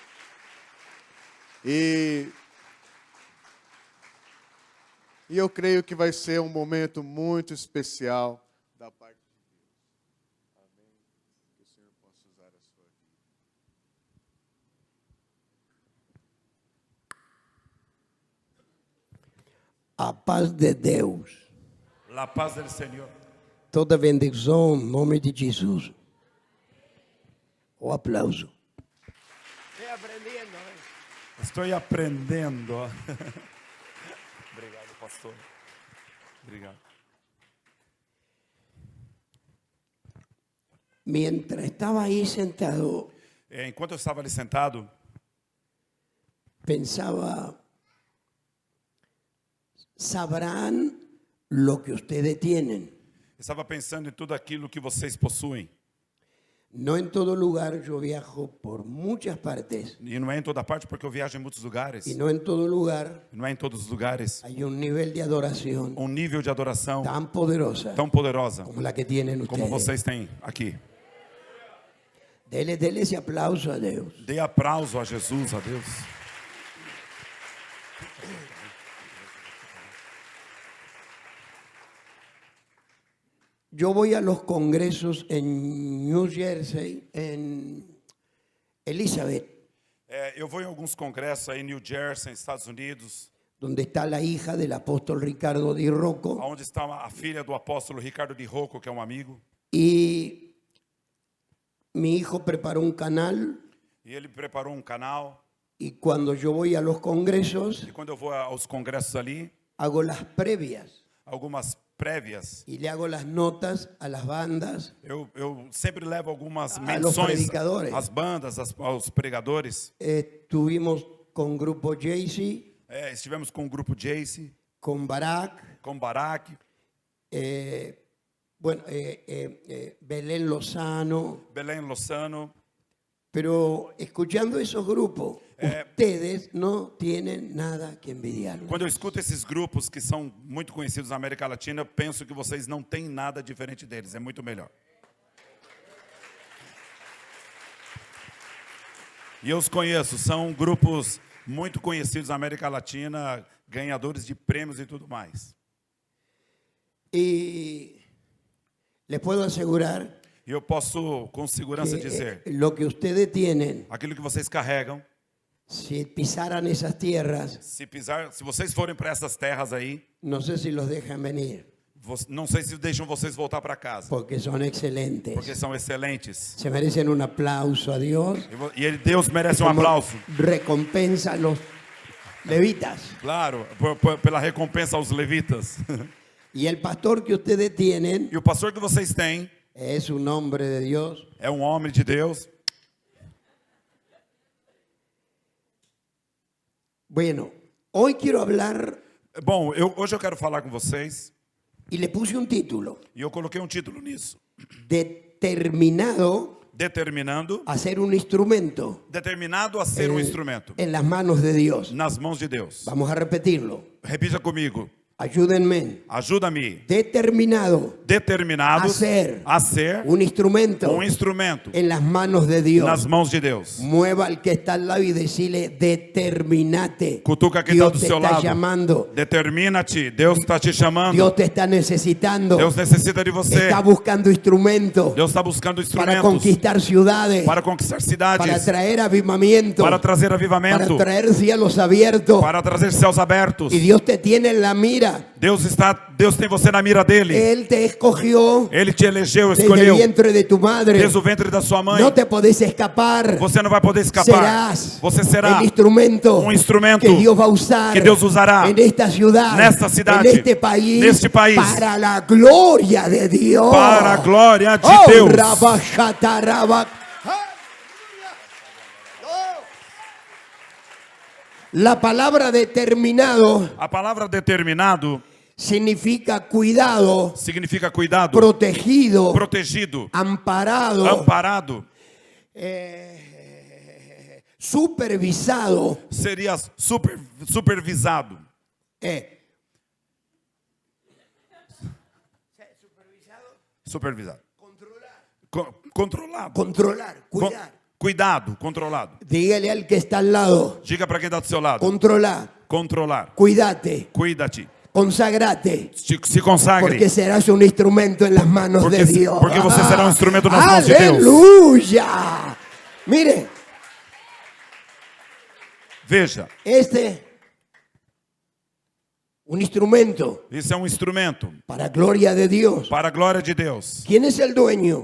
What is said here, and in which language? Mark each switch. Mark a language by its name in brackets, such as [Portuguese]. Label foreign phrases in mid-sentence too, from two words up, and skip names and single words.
[Portuguese] E eu creio que vai ser um momento muito especial da parte de Deus. Amém? Que o Senhor possa usar a sua vida. A paz de Deus. [Spanish] La paz del Señor. [Portuguese] Toda bendição em nome de Jesus. O aplauso. Estou aprendendo. Obrigado, pastor. Obrigado. [Spanish] Mientras estaba ahí sentado, [Portuguese] Enquanto eu estava ali sentado, [Spanish] pensaba, sabrán lo que ustedes tienen. [Portuguese] estava pensando em tudo aquilo que vocês possuem. [Spanish] No en todo lugar, yo viajo por muchas partes. [Portuguese] E não é em toda parte, porque eu viajo em muitos lugares. [Spanish] Y no en todo lugar [Portuguese] Não é em todos os lugares. [Spanish] hay un nivel de adoración [Portuguese] Um nível de adoração [Spanish] tan poderosa [Portuguese] tão poderosa [Spanish] como la que tienen [Portuguese] como [Spanish] ustedes. [Portuguese] vocês têm aqui. [Spanish] Dele ese aplauso a Deus. [Portuguese] Dê aplauso a Jesus, a Deus. [Spanish] Yo voy a los congresos en New Jersey, en Elizabeth, [Portuguese] Eu vou em alguns congressos aí em New Jersey, Estados Unidos, [Spanish] donde está la hija del apóstol Ricardo Di Rocco, [Portuguese] onde está a filha do apóstolo Ricardo Di Rocco, que é um amigo. [Spanish] y mi hijo preparó un canal, [Portuguese] E ele preparou um canal. [Spanish] y cuando yo voy a los congresos, [Portuguese] E quando eu vou aos congressos ali, [Spanish] hago las previas [Portuguese] algumas prévias, [Spanish] y le hago las notas a las bandas, [Portuguese] eu sempre levo algumas [Spanish] A los [Portuguese] menções [Spanish] predicadores. [Portuguese] às bandas, aos pregadores. [Spanish] estuvimos con Grupo Jaycee, [Portuguese] Estivemos com o grupo Jace, [Spanish] con Barak, [Portuguese] com Barak, [Spanish] Belén Lozano, [Portuguese] Belém Lozano. [Spanish] pero escuchando esos grupos, ustedes no tienen nada que envidiarles. [Portuguese] Quando eu escuto esses grupos que são muito conhecidos na América Latina, eu penso que vocês não têm nada diferente deles, é muito melhor. E eu os conheço, são grupos muito conhecidos na América Latina, ganhadores de prêmios e tudo mais. [Spanish] Y les puedo asegurar [Portuguese] E eu posso com segurança [Spanish] que [Portuguese] dizer, [Spanish] lo que ustedes tienen, [Portuguese] aquilo que vocês carregam, [Spanish] si pisaran esas tierras, [Portuguese] se vocês forem para essas terras aí, [Spanish] no sé si los dejan venir, [Portuguese] não sei se deixam vocês voltar para casa, [Spanish] porque son excelentes. [Portuguese] porque são excelentes. [Spanish] Se merecen un aplauso a Dios. [Portuguese] E Deus merece um [Spanish] Como [Portuguese] aplauso. [Spanish] recompensa a los levitas. [Portuguese] Claro, pela recompensa aos levitas. [Spanish] Y el pastor que ustedes tienen [Portuguese] E o pastor que vocês têm [Spanish] es un hombre de Dios. [Portuguese] é um homem de Deus. [Spanish] Bueno, hoy quiero hablar [Portuguese] Bom, hoje eu quero falar com vocês, [Spanish] y le puse un título: [Portuguese] e eu coloquei um título nisso. [Spanish] Determinado [Portuguese] Determinando, [Spanish] a ser un instrumento [Portuguese] determinado a ser um instrumento [Spanish] en las manos de Dios. [Portuguese] nas mãos de Deus. [Spanish] Vamos a repetirlo. [Portuguese] Repita comigo. [Spanish] Ayúdenme. [Portuguese] Ajuda-me. [Spanish] Determinado [Portuguese] Determinado [Spanish] a ser un instrumento [Portuguese] um instrumento [Spanish] en las manos de Dios. [Portuguese] nas mãos de Deus. [Spanish] Mueva al que está al lado y decirle: determinate. [Portuguese] Cutuca quem está [Spanish] Dios [Portuguese] do [Spanish] te [Portuguese] seu [Spanish] está [Portuguese] lado. [Spanish] llamando. [Portuguese] Determina-te. Deus está te chamando. [Spanish] Dios te está necesitando. [Portuguese] Deus necessita de você. [Spanish] Está buscando instrumentos [Portuguese] Deus está buscando [Spanish] para [Portuguese] instrumentos [Spanish] conquistar ciudades, [Portuguese] para conquistar cidades, [Spanish] para traer avivamiento, [Portuguese] para trazer para avivamento, [Spanish] traer cielos abiertos. [Portuguese] para trazer céus abertos. [Spanish] Y Dios te tiene en la mira. [Portuguese] Deus tem você na mira dele. [Spanish] Él te escogió [Portuguese] Ele te elegeu, [Spanish] desde el [Portuguese] escolheu [Spanish] vientre de tu madre. [Portuguese] desde o ventre da sua mãe. [Spanish] No te podés escapar. [Portuguese] Você não vai poder escapar. [Spanish] Serás [Portuguese] Você será [Spanish] el instrumento [Portuguese] um instrumento [Spanish] que Dios va a usar [Portuguese] que Deus usará [Spanish] en esta ciudad, [Portuguese] nesta cidade, [Spanish] en este país, [Portuguese] neste país, [Spanish] para la gloria de Dios. [Portuguese] para a glória de Oh, Deus. rabashataraba. [Spanish] La palabra determinado [Portuguese] A palavra determinado [Spanish] significa cuidado, [Portuguese] significa cuidado, [Spanish] protegido, [Portuguese] protegido, [Spanish] amparado, [Portuguese] amparado. [Spanish] supervisado. [Portuguese] Seria supervisado. Supervisado. [Spanish] Controlado. [Portuguese] Controlar, cuidar. Cuidado, controlado. [Spanish] Dígale al que está al lado. [Portuguese] Diga para quem está do seu lado. [Spanish] Controlar, [Portuguese] Controlar. [Spanish] cuídate, [Portuguese] Cuida-te. [Spanish] consagrate. [Portuguese] Se consagre. [Spanish] Porque serás un instrumento en las manos de Dios. [Portuguese] Porque você será um instrumento nas mãos de Deus. [Spanish] ¡Aleluya! Mire, [Portuguese] Veja, [Spanish] un instrumento [Portuguese] isso é um instrumento [Spanish] para gloria de Dios. [Portuguese] para a glória de Deus. [Spanish] ¿Quién es el dueño?